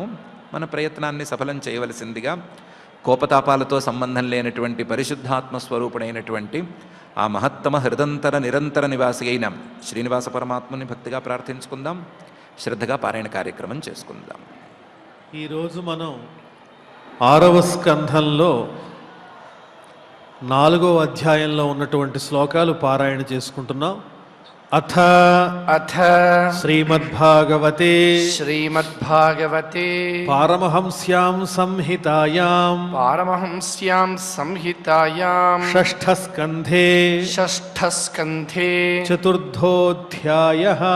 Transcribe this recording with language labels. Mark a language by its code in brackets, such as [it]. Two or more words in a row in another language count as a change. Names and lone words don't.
[te] మన ప్రయత్నాన్ని సఫలం చేయవలసిందిగా కోపతాపాలతో సంబంధం లేనటువంటి పరిశుద్ధాత్మ స్వరూపుడైనటువంటి ఆ మహత్తమ హృదంతర నిరంతర నివాసి అయిన శ్రీనివాస పరమాత్మని భక్తిగా ప్రార్థించుకుందాం. శ్రద్ధగా పారాయణ కార్యక్రమం చేసుకుందాం. ఈరోజు మనం 6వ స్కంధంలో 4వ అధ్యాయంలో ఉన్నటువంటి శ్లోకాలు పారాయణ చేసుకుంటున్నాం. [sa] అథ अथ శ్రీమద్భాగవతే श्रीमद्भागवते పారమహంస్యాం సంహితాయాం पारमहंस्यां संहितायां షష్ఠస్కంధే षष्ठस्कन्धे చతుర్థోధ్యాయః